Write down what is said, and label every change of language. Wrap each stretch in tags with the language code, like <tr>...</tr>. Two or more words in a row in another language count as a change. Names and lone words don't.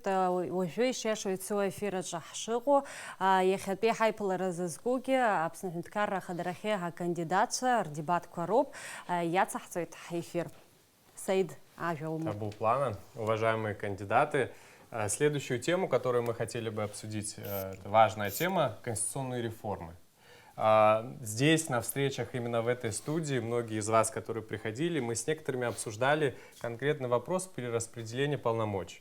<ab>уажәы ишиашоу ицо ефир аҿы ҳшыҟоу иахьатәи ҳаиԥылара зызкугьы Аԥсны Аҳәынҭқарра Ахадарахьы акандидатцәа рдебатқәа роуп. Иацаҳҵоит ҳефир. Саид, ажәа умоуп. Табу плана.</ab> <ru>Уважаемые кандидаты, следующую тему, которую мы хотели бы обсудить, это важная тема — конституционные реформы. Здесь, на встречах именно в этой студии, многие из вас, которые приходили, мы с некоторыми обсуждали конкретный вопрос перераспределения полномочий.</ru>